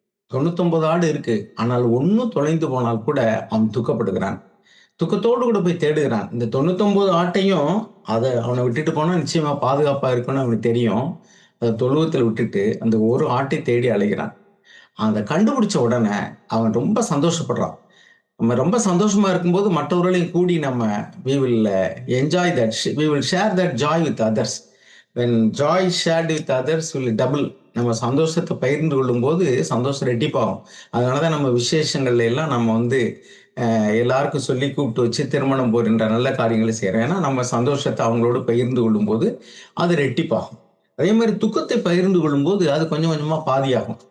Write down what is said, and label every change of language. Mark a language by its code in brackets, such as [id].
[ta] 99 ஆடு இருக்கு. ஆனால் ஒண்ணு தொலைந்து போனால் கூட அவன் துக்கப்படுகிறான். துக்கத்தோடு கூட போய் தேடுகிறான். இந்த 99 ஆட்டையும் அவன விட்டுட்டு போனா நிச்சயமா பாதுகாப்பா இருக்கும்னு அவனுக்கு தெரியும். அத தொழுவத்துல விட்டுட்டு அந்த ஒரு ஆட்டை தேடி அலைகிறான். அத கண்டுபிடிச்ச உடனே அவன் ரொம்ப சந்தோஷப்படுறான். நம்ம ரொம்ப சந்தோஷமா இருக்கும்போது மற்றவர்களையும் கூடி நம்ம [en] we will enjoy that we will share that joy with others. when joy shared with others will double. [ta] நம்ம சந்தோஷத்தை பகிர்ந்து கொள்ளும்போது சந்தோஷம் ரெட்டிப்பாகும். அதனால தான் நம்ம விசேஷங்கள்ல எல்லாம் நம்ம வந்து எல்லாருக்கும் சொல்லி கூப்பிட்டு வச்சு திருமணம் போகின்ற நல்ல காரியங்களை செய்கிறோம். ஏன்னா நம்ம சந்தோஷத்தை அவங்களோடு பகிர்ந்து கொள்ளும்போது அது ரெட்டிப்பாகும். அதே மாதிரி துக்கத்தை பகிர்ந்து கொள்ளும்போது அது கொஞ்சம் கொஞ்சமா பாதியாகும்.